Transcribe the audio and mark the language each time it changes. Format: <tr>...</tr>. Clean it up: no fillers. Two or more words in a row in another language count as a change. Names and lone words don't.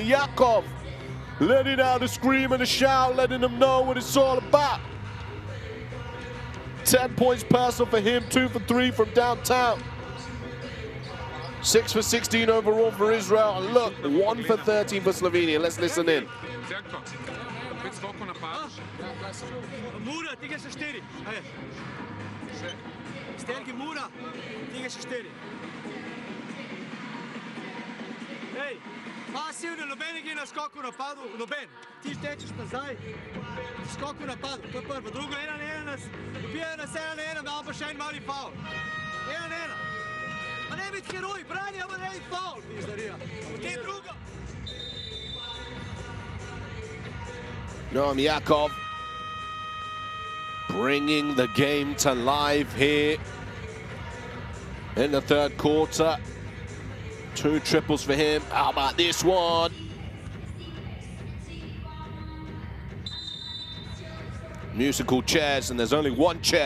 <en>Yakov letting out a scream and a shout, letting them know what it's all about. 10 points personal for him, 2 for 3 from downtown. 6 for 16 overall for Israel. And look, 1 for 13 for Slovenia. Let's listen in.</en> <sl>Mura, diga se 4. Sterki Mura, diga se 4. Ej, pasivno, noben je na skoku napadu, noben. Ti tečeš nazaj, skoku napadu, to je prvo. Drugo, 1-1 nas, dobijajo nas 1-1, damo pa še en mali faul. 1-1. Pa ne biti heroj, brani, ama ne biti faul, pizdarija. Potem drugo.</sl> <en>Noam Yakov bringing the game to life here in the third quarter. 2 triples for him. How about this one? Musical chairs, and there's only one chair.</en>